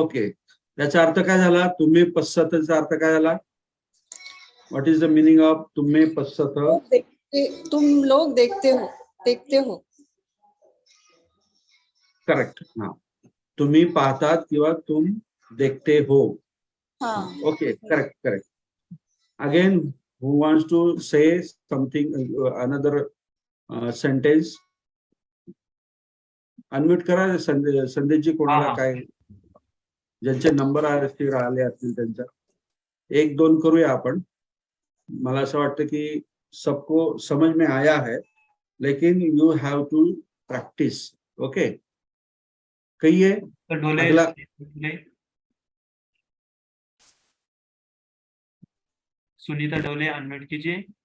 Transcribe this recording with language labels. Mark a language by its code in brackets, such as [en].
[mr] Okay, त्याचा अर्थ काय झाला? तुम्ही पश्चातचा अर्थ काय झाला? [en] what is the meaning of [mr] तुम्ही पश्चात? [hi] तुम लोग देखते हो। [mr] करेक्ट, हा, तुम्ही पाहतात किंवा [hi] तुम देखते हो। हाँ, [en] Okay, correct correct. Again, who wants to say something, another sentence? [mr] Unmute करा संदेशजी, कोणाला हा. काय ज्यांचे नंबर असतील आले असतील त्यांचा एक दोन करूया आपण। मला असं वाटतं की [hi] सबको समझ में आया है, लेकिन [en] You have to practice. [hi] Okay, कहिए तो डोले अगला। सुनीता डोले अनम्यूट कीजिए।